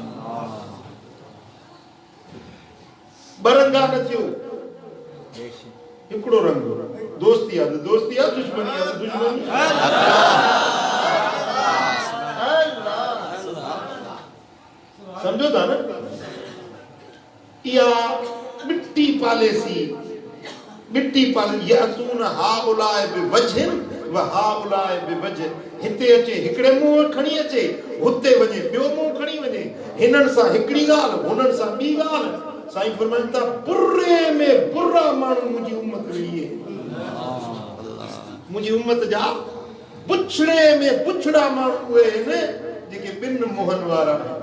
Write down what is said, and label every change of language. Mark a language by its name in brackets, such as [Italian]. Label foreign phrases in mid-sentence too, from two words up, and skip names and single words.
[Sindhi] बरंगा न थियो हिकिड़ो रंग दोस्ती आहे दुश्मनी आहे दुश्मनी समझो था न या मिट्टी पालेसी यातून हाउलाए बिवजह व हाउलाए बिवजह हिते अचे हिकड़े मुंह खणी अचे हुते वञे ॿियो मुंह खणी वञे हिननि सां हिकड़ी ॻाल्हि हुननि सां ॿी ॻाल्हि साईं फरमाइनि था बुरे में बुरा माण्हू मुंहिंजी उम्मत में इहे मुंहिंजी उम्मत जा पुछड़े में पुछड़ा माण्हू उहे आहिनि जेके ॿिनि मुंहनि वारा